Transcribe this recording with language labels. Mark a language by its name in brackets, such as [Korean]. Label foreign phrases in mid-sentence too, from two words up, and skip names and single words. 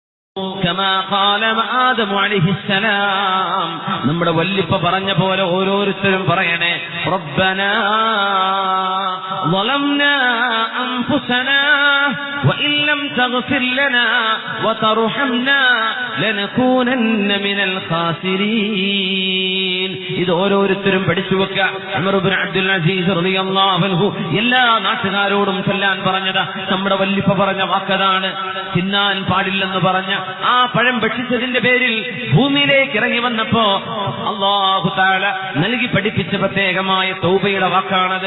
[Arabic] كما قال آدم عليه السلام [Malayalam] നമ്മുടെ വല്ലിപ്പ പറഞ്ഞ പോലെ ഓരോരുത്തരും പറയണേ [Arabic] ربنا ظلمنا أنفسنا وإن لم تغفر لنا وترحمنا لنكونن من الخاسرين [Malayalam] ഇത് ഓരോരുത്തരും പഠിച്ചു വെക്കുക. ഉമർ ഇബ്നു അബ്ദുൽ അസീസ് [Arabic] رضي الله عنه [Malayalam] എല്ലാ നാട്ടുകാരോടും ചൊല്ലാൻ പറഞ്ഞത് നമ്മുടെ വല്ലിപ്പ പറഞ്ഞ വാക്കതാണ്. തിന്നാൻ പാടില്ലെന്ന് പറഞ്ഞ ആ പഴം ഭക്ഷിച്ചതിന്റെ പേരിൽ ഭൂമിയിലേക്ക് ഇറങ്ങി വന്നപ്പോ [Arabic] الله تعالى [Malayalam] നൽകി പഠിപ്പിച്ച പ്രത്യേകമായ തൗബയുടെ വാക്കാണത്.